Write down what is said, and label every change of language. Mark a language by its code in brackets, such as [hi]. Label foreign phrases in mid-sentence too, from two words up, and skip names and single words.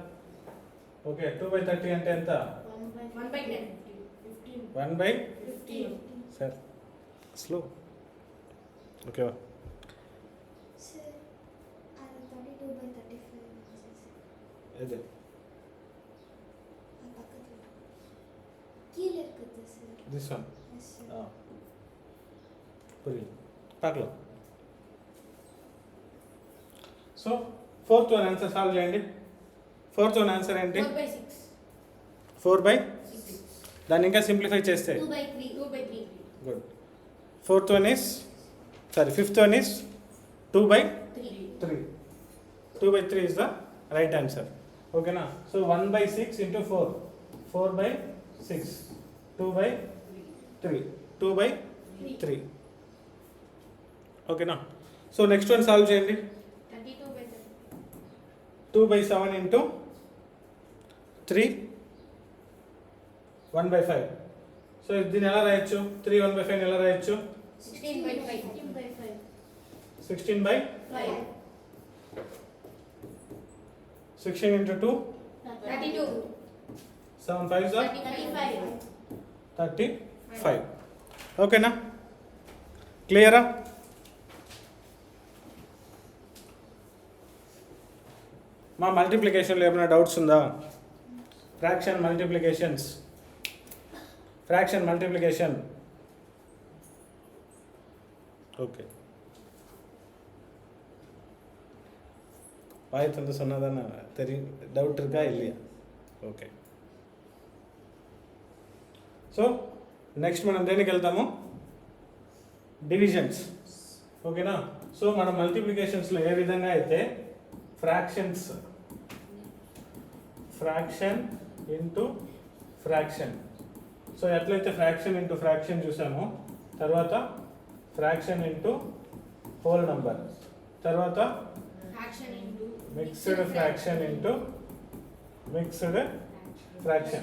[te] ఓకే, 2/30 అంటే ఎంత? 1/10. 1/15. సార్ స్లో ఓకే సార్ అది 32/35 అదే ఆ పక్కన [ta] கீழ இருக்குது சார் [en] this one yes sir [te] పురిగి పక్కలో సో [en] fourth one answer [te] సాల్వ్ చేయండి. [en] fourth one answer [te] ఏంటి? 4/6 4/6. దాన్ని ఇంకా సింప్లిఫై చేస్తే 2/3 2/3 [en] good. fourth one is fifth one is 2/3. 2/3 is the right answer. [te] ఓకేనా? [en] సో 1/6 into 4 4/6 2/3 2/3. [te] ఓకేనా? సో [en] next one [te] సాల్వ్ చేయండి. [en] 2/7 into 3 1/5. సో దీన్ని ఎలా రాయొచ్చు? 3 1/5 ఎలా రాయొచ్చు? 16/5 16/5. 16 into 2 32 7 5s are 35 35. [te] ఓకేనా? క్లియరా? మా మల్టిప్లికేషన్లో ఏమైనా డౌట్స్ ఉందా? [en] fraction multiplication [ta] ஓகே வாய் தந்து சொன்னதானே தெரியும். டவுட் இருக்கா இல்லையா? [te] ఓకే. సో నెక్స్ట్ మనం దేనికి వెళ్తాము? డివిజన్స్. ఓకేనా? సో మనం మల్టిప్లికేషన్స్లో ఏ విధంగా అయితే [en] fraction into fraction, [te] సో ఎట్లయితే [en] fraction into fraction [te] చూసామో, తర్వాత [en] fraction into whole number, [te] తర్వాత [en] mixed fraction into mixed fraction.